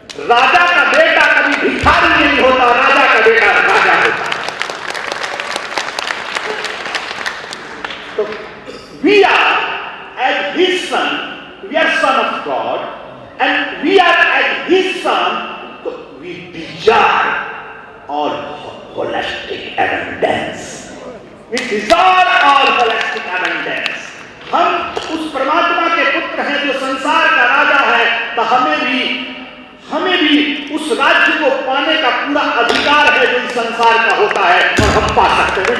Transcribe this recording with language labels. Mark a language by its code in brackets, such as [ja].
[hi] राजा का बेटा कभी भिखारी नहीं होता, राजा का बेटा राजा होता। तो [en] we are as his son, we are son of God, and we are as his son, so we desire all holistic abundance। We desire all holistic abundance। [hi] हम उस परमात्मा के पुत्र हैं जो संसार का राजा है, तो हमें भी उस राज्य को पाने का पूरा अधिकार है जो इस संसार का होता है, और हम पा सकते हैं।